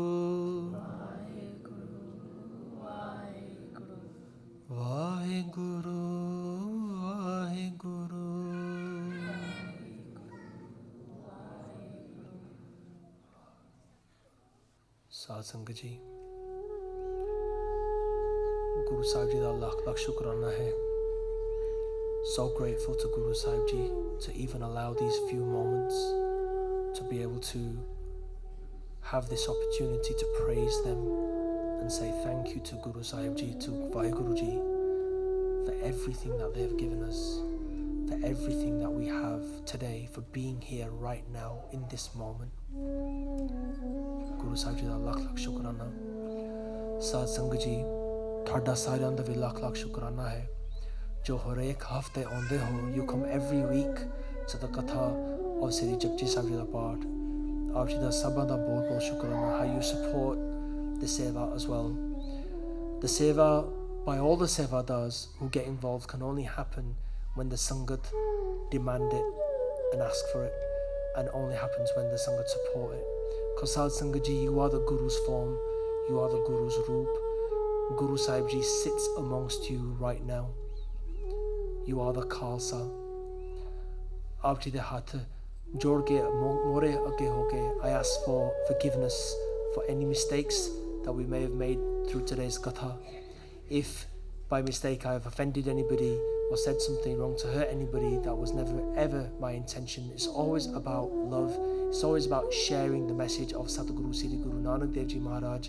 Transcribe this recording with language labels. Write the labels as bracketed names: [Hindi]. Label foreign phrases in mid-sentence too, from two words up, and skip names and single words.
[Punjabi] Vaheguru, Vaheguru. ਸਾਧ ਸੰਗਤ ਜੀ, ਗੁਰੂ ਸਾਹਿਬ ਜੀ ਦਾ ਲੱਖ ਲੱਖ ਸ਼ੁਕਰਾਨਾ ਹੈ. [English] So grateful to Guru Sahib Ji to even allow these few moments to be able to have this opportunity to praise them and say thank you to Guru Sahib Ji, to Vaheguru Ji, for everything that they have given us, for everything that we have today, for being here right now in this moment. [Punjabi] ਗੁਰੂ ਸਾਹਿਬ ਜੀ ਦਾ ਲੱਖ ਲੱਖ ਸ਼ੁਕਰਾਨਾ। ਸਾਧ ਸੰਗਤ ਜੀ, ਤੁਹਾਡਾ ਸਾਰਿਆਂ ਦਾ ਵੀ ਲੱਖ ਲੱਖ ਸ਼ੁਕਰਾਨਾ ਹੈ ਜੋ ਹਰੇਕ ਹਫ਼ਤੇ ਆਉਂਦੇ ਹੋ. [English] You come every week to the Katha of Sri Japji Sahib [Punjabi] ਦਾ ਪਾਠ. ਆਪ ਜੀ ਦਾ ਸਭਾ ਦਾ ਬਹੁਤ ਬਹੁਤ ਸ਼ੁਕਰਾਨਾ. [English] How you support the seva as well. The seva by all the sevadars who get involved can only happen when the Sangat demand it and ask for it, and only happens when the Sangat support it. Because Sad Sangat Ji, you are the Guru's form, you are the Guru's roop. Guru Sahib Ji sits amongst you right now. You are the Khalsa. [Punjabi] ਆਪ ਜੀ ਦੇ ਹੱਥ ਜੋੜ ਕੇ ਮੂਹਰੇ ਅੱਗੇ ਹੋ ਕੇ [English] I ask for forgiveness for any mistakes that we may have made through today's Katha. If by mistake I have offended anybody or said something wrong to hurt anybody, that was never ever my intention. It's always about love. It's always about sharing the message of Sadhguru Sri Guru Nanak Dev Ji Maharaj.